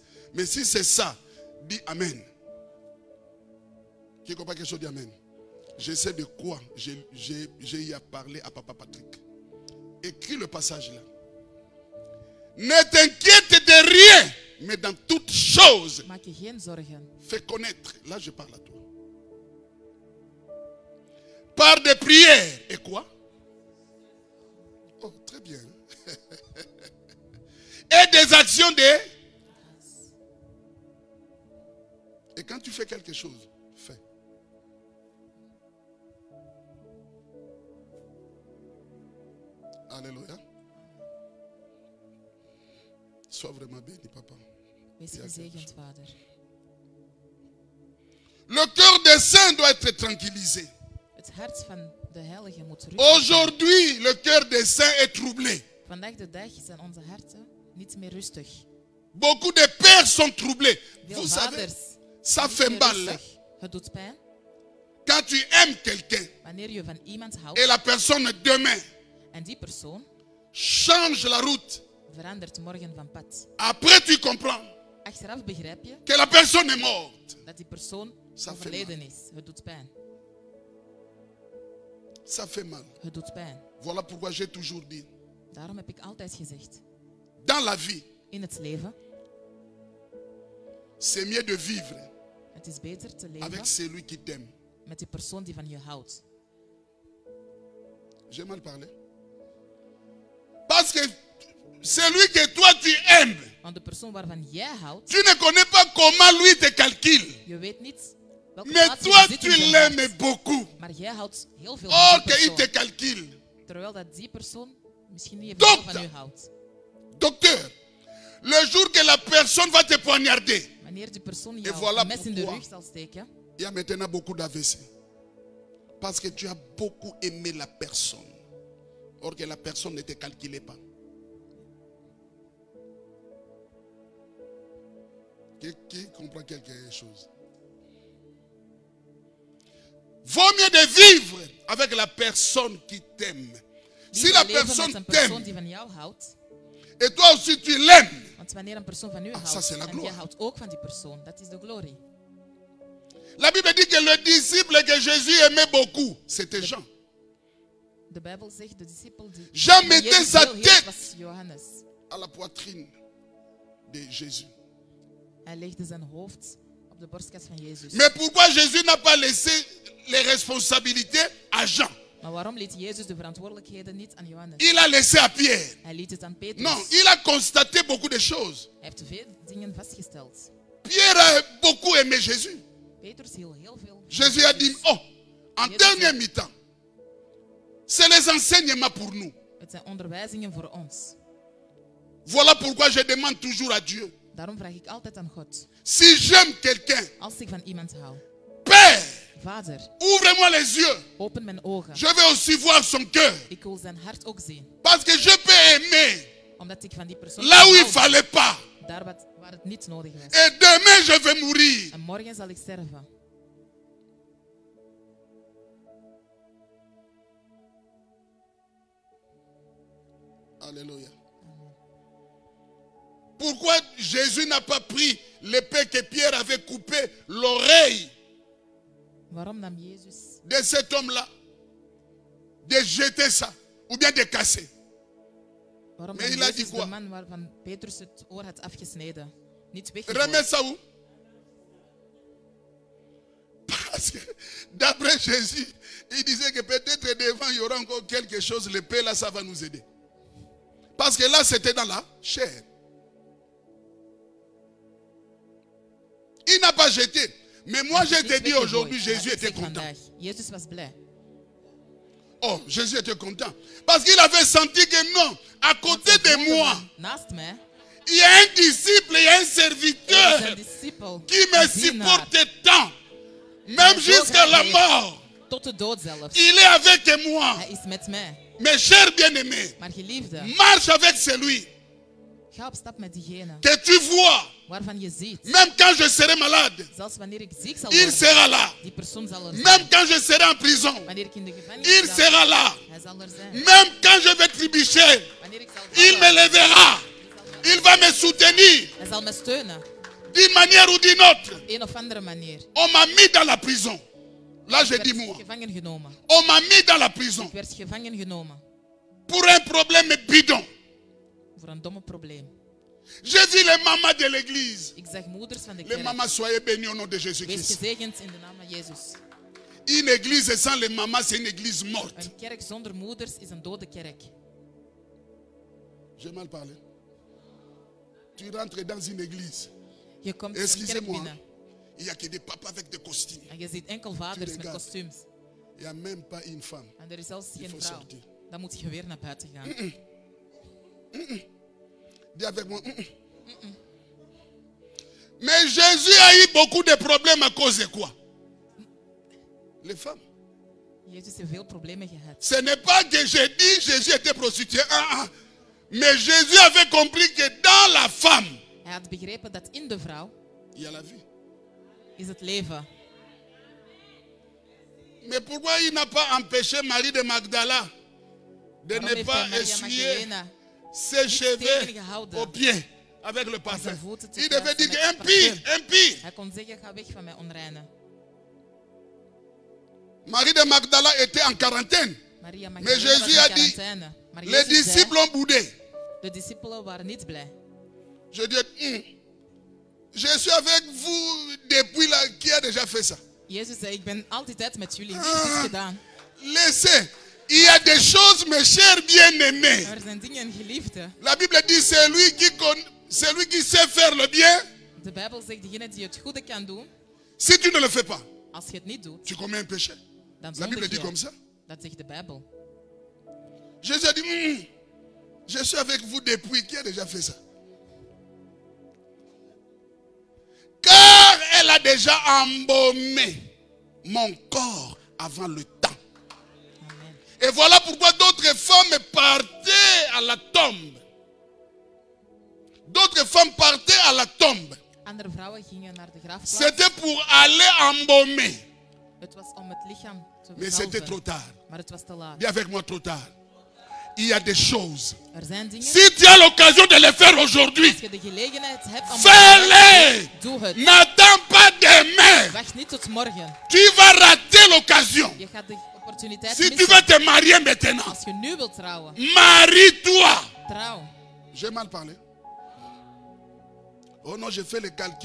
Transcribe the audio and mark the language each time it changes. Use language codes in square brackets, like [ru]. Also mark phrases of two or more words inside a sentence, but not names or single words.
[fr] Mais si c'est ça, dis Amen. Qui comprend quelque chose, dit Amen. Je sais de quoi j'ai eu à parler à Papa Patrick. Écris le passage là. Ne t'inquiète de rien, mais dans toutes choses, [nl] Maak je geen zorgen. [fr] fais connaître. Là, je parle à toi. Par des prières. Et quoi? Oh, très bien. Et des actions de... Et quand tu fais quelque chose, fais. Alléluia. Sois vraiment béni, papa. [nl] Wees gezegend, vader. [fr] Le cœur des saints doit être tranquillisé. [nl] Het hart van de heilige moet rustig zijn. [fr] Aujourd'hui, le cœur des saints est troublé. [nl] Vandaag de dag zijn onze harten niet meer rustig. [fr] Beaucoup de pères sont troublés. [nl] Veel [fr] Vous savez, [nl] vaders [fr] ça [nl] niet [fr] fait [nl] meer [fr] mal. Hein? [nl] rustig. Het doet pijn. [fr] Quand tu aimes quelqu'un [nl] Wanneer je van iemand [fr] et [nl] houdt [fr] la personne demain [nl] en die persoon [fr] change la route, [nl] verandert morgen van pad. [fr] après tu comprends [nl] Achteraf begrijp je [fr] que la personne est morte. [nl] dat die persoon [fr] Ça fait [nl] overleden is. Het doet pijn. [fr] Ça fait mal. [nl] Het doet pijn. [fr] Voilà pourquoi j'ai toujours dit, [nl] Daarom heb ik altijd gezegd, [fr] dans la vie, [nl] in het leven, [fr] c'est mieux de vivre [nl] het is beter te leven [fr] avec celui qui t'aime. [nl] met die persoon die van je houdt. [fr] J'ai mal parlé. Parce que celui que toi tu aimes, [nl] Want de persoon waarvan jij houdt, [fr] tu ne connais pas comment lui te calcule. [nl] je weet niet welke [fr] Mais [nl] plaats je [fr] toi [nl] bezit [fr] tu [nl] in zijn [fr] l'aimes [nl] hart. [fr] beaucoup. [nl] Maar jij houdt heel veel [fr] Or [nl] van die [fr] qu'il te [nl] persoon. [fr] calcule. [nl] Terwijl dat die persoon misschien niet [fr] Donc, [nl] veel van u houdt. [fr] Docteur, le jour que la personne va te poignarder, [nl] Wanneer die persoon [fr] Et [nl] jou [fr] voilà [nl] een mes in de [fr] pourquoi. [nl] rug zal steken, [fr] il y a maintenant beaucoup d'AVC. Parce que tu as beaucoup aimé la personne. Or que la personne ne te calculait pas. Qui comprend quelque chose? Vaut mieux de vivre avec la personne qui t'aime. Si [nl] liever [fr] la [nl] leven [fr] personne [nl] met een persoon [fr] t'aime [nl] die van jou houdt. [fr] et toi aussi tu l'aimes, [nl] Want wanneer een persoon van u [fr] ça, [nl] houdt [fr] c'est la [nl] en [fr] gloire. [nl] jij houdt ook van die persoon, dat is de glorie. [fr] la Bible dit que le disciple que Jésus aimait beaucoup, c'était Jean. [nl] De Bijbel zegt, de discipel die [fr] Jean [nl] die [fr] mettait [nl] Jezus [fr] sa [nl] heel hield [fr] tête [nl] was Johannes. [fr] à la poitrine de Jésus. [nl] Hij legde zijn hoofd op de borstkas van Jezus. [fr] Mais pourquoi Jésus n'a pas laissé les responsabilités à Jean? [nl] Maar waarom liet Jezus de verantwoordelijkheden niet aan Johannes? [fr] Il a laissé à Pierre. [nl] Hij liet het aan Petrus. [fr] Non, il a constaté beaucoup de choses. [nl] Hij heeft veel dingen vastgesteld. [fr] Pierre a beaucoup aimé Jésus. [nl] Petrus hield heel veel van [fr] Jésus a dit, oh, en Jésus dernier [nl] zei- [fr] mi-temps, C'est les enseignements pour nous. [nl] Het zijn onderwijzingen voor ons. [fr] Voilà pourquoi je demande toujours à Dieu. [nl] Daarom vraag ik altijd aan God. [fr] Si j'aime quelqu'un, [nl] Als ik van iemand hou. [fr] Père, [nl] Vader, [fr] ouvre-moi les yeux. [nl] open mijn ogen. [fr] Je veux aussi voir son cœur. [nl] Ik wil zijn hart ook zien. [fr] Parce que je peux aimer [nl] Omdat ik van die persoon [fr] là où il [nl] hou. [fr] fallait pas. [nl] Daar waar het niet nodig was. [fr] Et demain, je vais mourir. [nl] En morgen zal ik sterven. [fr] Alléluia. Pourquoi Jésus n'a pas pris l'épée que Pierre avait coupé l'oreille [nl] Waarom nam Jezus [fr] de cet homme-là, de jeter ça, ou bien de casser? [nl] Waarom [fr] Mais [nl] nam [fr] il a dit [nl] Jezus [fr] quoi? [nl] de man waarvan Petrus het oor had afgesneden niet [fr] Remets [nl] weggegooid? [fr] ça où? Parce que d'après Jésus, il disait que peut-être devant il y aura encore quelque chose, l'épée là, ça va nous aider. Parce que là, c'était dans la chair. Il n'a pas jeté. Mais moi, je te dis aujourd'hui, Jésus était content. [nl] Jezus was blij. [fr] Oh, Jésus était content. Parce qu'il avait senti que non, à côté de moi, [nl] Naast mij [fr] il y a un disciple, il y a un [nl] er is [fr] serviteur [nl] een discipel, [fr] qui me [nl] een dienaar, [fr] supporte tant. Même jusqu'à la mort. [nl] tot de dood zelfs. [fr] Il est avec moi. [nl] Hij is met mij. [fr] Mes chers bien-aimés, [nl] Maar geliefde, [fr] marche avec celui [nl] ga op stap met diegene [fr] que tu vois. [nl] waarvan je ziet. [fr] Même quand je serai malade, [nl] Zelfs wanneer ik ziek zal [fr] il [nl] worden, [fr] sera là. [nl] die persoon zal er zijn. [fr] Même quand je serai en prison, [nl] Wanneer ik in de gevangenis [fr] il [nl] zal, [fr] sera là. [nl] hij zal er zijn. [fr] Même quand je vais trébucher, [nl] Wanneer ik zal [fr] il me [nl] vallen, [fr] lèvera. Il va me soutenir [nl] hij zal me steunen. [fr] d'une manière ou d'une autre. [nl] Op een of andere manier. [fr] On m'a mis dans la prison. Là, je [nl] Ik [fr] dis [nl] werd [fr] moi. [nl] gevangen genomen. [fr] On m'a mis dans la prison [nl] Ik werd gevangen genomen. [fr] pour un problème bidon. [nl] Voor een domme probleem. [fr] J'ai vu les mamans de l'église. [nl] Ik zag moeders van de [fr] Les [nl] kerk. [fr] mamans, soyez bénis au nom de [nl] Wees [fr] Jésus-Christ. [nl] gezegend in de naam van Jezus. [fr] Une église sans les mamans, c'est une église morte. [nl] Een kerk zonder moeders is een dode kerk. [fr] J'ai mal parlé. Tu rentres dans une église. [nl] Je komt een kerk [fr] Excusez-moi. [nl] binnen [fr] Il n'y a que des papas avec des costumes. [nl] en je ziet enkel vaders met [fr] regardes. [nl] kostuums. [fr] Il n'y a même pas une femme. [nl] En er is zelfs [fr] Il [nl] geen [fr] faut [nl] vrouw. [fr] sortir. [nl] Dan moet je weer naar buiten gaan. [fr] Dis avec moi. Mais Jésus a eu beaucoup de problèmes à cause de quoi? Les femmes. [nl] Jezus heeft veel problemen gehad. [fr] Ce n'est pas que j'ai dit Jésus était prostitué. Mais Jésus avait compris que dans la femme, [nl] Hij had begrepen dat in de vrouw [fr] il y a la vie. [nl] is het leven. [fr] Mais pourquoi il n'a pas empêché Marie de Magdala de [nl] Waarom [fr] ne [nl] heeft [fr] pas [nl] hij Maria [fr] essuyer [nl] Magdalena [fr] ses cheveux [nl] tegengehouden [fr] aux pieds avec le [nl] om [fr] parfum? [nl] zijn voeten te [fr] Il devait dire [nl] kuisen met [fr] impie, [nl] parfum? [fr] impie. [nl] Hij kon zeggen, ga weg van mij, onreine. [fr] Marie de Magdala était en quarantaine. [nl] Maria [fr] Mais [nl] Magdalena was [fr] Jésus [nl] in [fr] a dit, [nl] quarantaine. Maar [fr] les [nl] Jezus [fr] disciples [nl] zei, [fr] ont boudé. [nl] de discipelen waren niet blij. [fr] Je dis, je suis avec vous depuis là, qui a déjà fait ça? [nl] Jezus zei, ik ben altijd met jullie. Wie heeft dit gedaan? [fr] Laissez. Il y a des choses, mes chers bien-aimés. [nl] Er zijn dingen, geliefde. [fr] La Bible dit, celui qui sait faire le bien, [nl] De Bijbel zegt, degene die het goede kan doen, [fr] si tu ne le fais pas, [nl] als je het niet doet, [fr] tu commets un péché. [nl] dan [fr] La Bible [nl] zondig [fr] dit comme [nl] je. [fr] ça. [nl] Dat zegt de Bijbel. [fr] Jésus a dit, je suis avec vous depuis. Qui a déjà fait ça? Car elle a déjà embaumé mon corps avant le temps. Amen. Et voilà pourquoi d'autres femmes partaient à la tombe. D'autres femmes partaient à la tombe. [nl] Andere vrouwen gingen naar de grafplaats. [fr] C'était pour aller embaumer. [nl] Het was om het lichaam te [fr] Mais c'était trop [nl] verzalven. [fr] tard. [nl] Maar het was te laat. [fr] Dis avec moi trop tard. Il y a des choses. [nl] Er zijn dingen, [fr] Si tu as l'occasion de les faire aujourd'hui, [nl] als je de gelegenheid hebt om [fr] fais-les. [nl] doe het. [fr] N'attends pas demain. [nl] Wacht niet tot morgen. [fr] Tu vas rater l'occasion. [nl] Je gaat de opportuniteit [fr] Si tu [nl] missen. [fr] veux te marier maintenant, [nl] Als je nu wilt trouwen, [fr] marie-toi. [nl] trouw. [fr] J'ai mal parlé. Oh non, je fais le calcul.